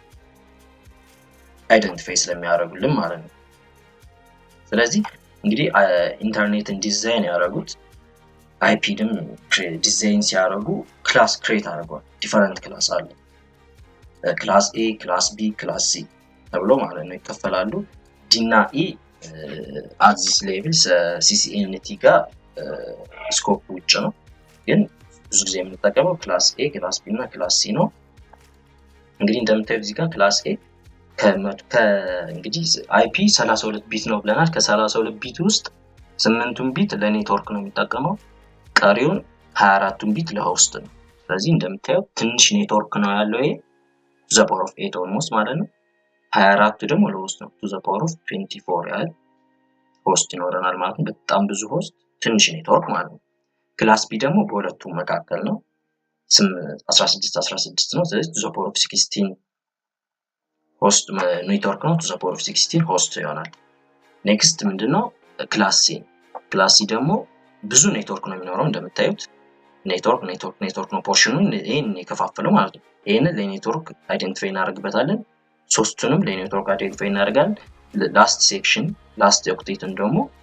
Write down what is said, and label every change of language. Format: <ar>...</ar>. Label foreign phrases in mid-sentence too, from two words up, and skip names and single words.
<am>አይደንቲፋይ ስለሚያደርጉልን ማለት ነው ስለዚህ እንግዲህ ኢንተርኔትን ዲዛይን ያደረጉት አይፒንም ዲዛይን ሲያደርጉ</am> <en>class create</en> <am>አድርገዋል</am> <en>different class</en> <am>አለ</am> <en>class A class B class C</en> <am>ተብሎ ማለት ነው ይከፈላሉ ዲ እና ኢ</am> <en>at this level CCNT</en> <am>ጋር ስኮፕ ውጭ ነው ግን ብዙ ጊዜ የምንጠቀመው</am> <en>class A class B</en> <am>እና</am> <en>class C</en> <am>ነው እንግዲህ እንደምታዩት እዚህ ጋር</am> <en>class A</en> <am>እንግዲህ አይፒ 32 ቢት ነው ብለናል ከ32 ቢት ውስጥ 8ቱን ቢት ለኔትወርክ ነው የሚጠቀመው ቀሪውን 24ቱን ቢት ለሆስት ነው ስለዚህ እንደምታዩት ትንሽ ኔትወርክ ነው ያለው ይሄ</am> <en>to the power of 8 almost</en> <am>ማለት ነው 24 ደግሞ ለሆስት ነው</am> <en>to the power of 24</en> <am>ያህል ሆስት ይኖረናል ማለት ነው በጣም ብዙ ሆስት ትንሽ ኔትወርክ ማለት ነው</am> <en>class B</en> <am>ደግሞ በሁለቱ መካከል ነው 16 ነው ስለዚህ</am> <en>to the power of 16 host network</en> <am>ነው</am> <en>to the power of 16</en> <am>ሆስት ይሆናል ኔክስት ምንድነው</am> <en>class C</en> <am>ደግሞ ብዙ ኔትወርክ ነው የሚኖረው እንደምታዩት ኔትወርክ ነው ፖርሽኑን ይሄን የከፋፈለው ማለት ነው ይሄንን ለኔትወርክ አይደንቲፋይ እናደርግበታለን ሶስቱንም ለኔትወርክ አይደንቲፋይ እናደርጋለን</am> <en>last section last octet</en> <am>ደግሞ</am>